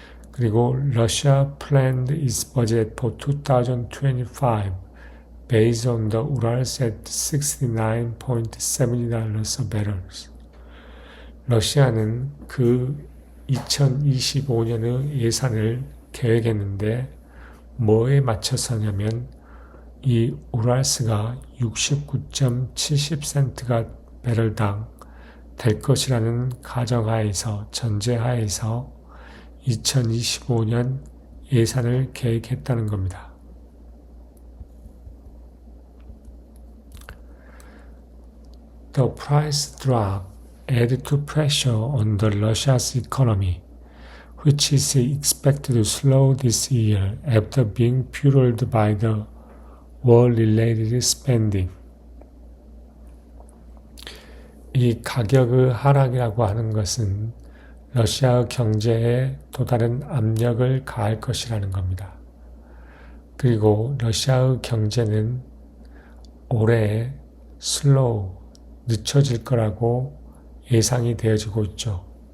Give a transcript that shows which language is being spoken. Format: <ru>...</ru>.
<ko>그리고</ko> <en>Russia planned its budget for 2025 based on the Urals at $69.70 a barrel.</en> <ko>러시아는 그 2025년의 예산을 계획했는데 뭐에 맞춰서냐면 이 우랄스가 69.70센트가 배럴당 될 것이라는 전제하에서 2025년 예산을 계획했다는 겁니다.</ko> <en>The price drop added to pressure on the Russia's economy, which is expected to slow this year after being fueled by the war-related spending.</en> <ko>이 가격의 하락이라고 하는 것은 러시아 경제에 또 다른 압력을 가할 것이라는 겁니다. 그리고 러시아의 경제는 올해 늦춰질 거라고 예상이 되어지고 있죠.</ko>